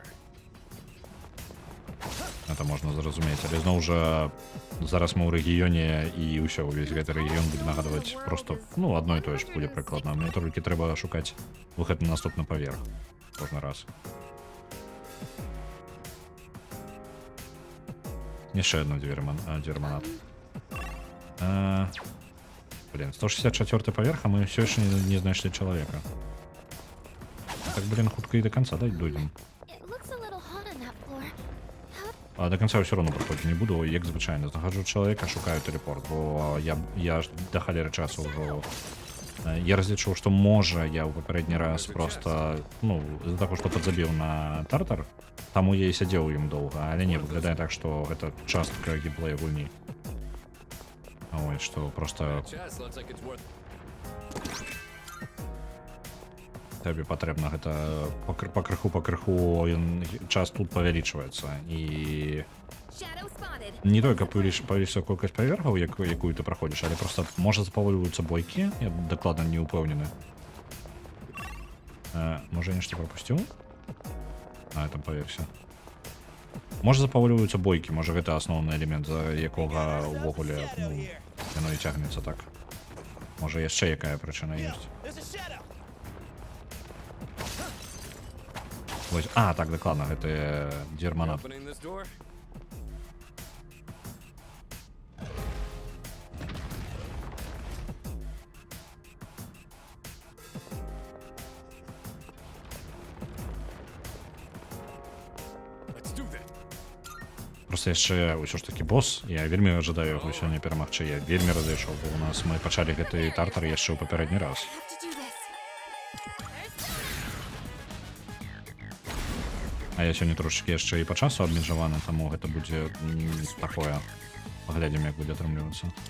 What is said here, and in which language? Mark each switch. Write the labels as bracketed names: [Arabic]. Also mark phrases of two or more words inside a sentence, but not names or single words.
[Belarusian] Это можна зразумець, але зноў жа зараз мы ў рэгіёне і ўсё, увесь гэты рэгіён будзе нагадваць просто, ну, адно і тое ж будзе прыкладна. Мне толькі трэба шукаць выхад на наступны паверх кожны раз. Яшчэ адну дверманат. Блин, 164 паверх, а мы [Russian] все еще [Belarusian] не знайшлі чалавека. [Russian] Так, блин, [Belarusian] хутка і [Russian] до конца дойдем. [English] It looks a little hot on that floor. [Russian] А до конца все равно проходить не буду, [Belarusian] як звычайно. Знаходжу чалавека, шукаю телепорт, бо я до халеры часу ўжо... Я разлічыў, што можа я ў папярэдні раз просто, ну, з-за таго, што падзабіў на тартар, таму я і сядзеў ім доўга, але не, выглядае так, што гэта частка геймплея гульні. Ой, што просто... [English] Chest looks like it's worth. [Belarusian] Табе патрэбна гэта пакрыху час тут павялічваецца і [English] Shadow spotted. [Belarusian] не толькі павялічыцца колькасць паверхаў, якую ты праходзіш, але просто можа запаволіваюцца бойкі, я дакладна не ўпэўнены. Можа, я нешта прапусціў? [Russian] На этом [Belarusian] паверсе. Можа, запаволіваюцца бойкі, можа, гэта асноўны элемент, за якога ўвогуле, ну, яно і цягнецца так. Можа, яшчэ якая прычына ёсць. Вось, так, дакладна, гэта дверманат. [English] Opening this door? Let's do that. [Belarusian] Просто яшчэ ўсё ж такі босс, я вельмі жадаю яго сёння перамагчы, я вельмі разышоў, бо у нас мы пачалі гэты тартар яшчэ ў папярэдні раз. [English] Have to do this. [Belarusian] А я сёння трошечки яшчэ і па часу абмежаваны, таму гэта будзе такое. Паглядзім, як будзе атрымлівацца.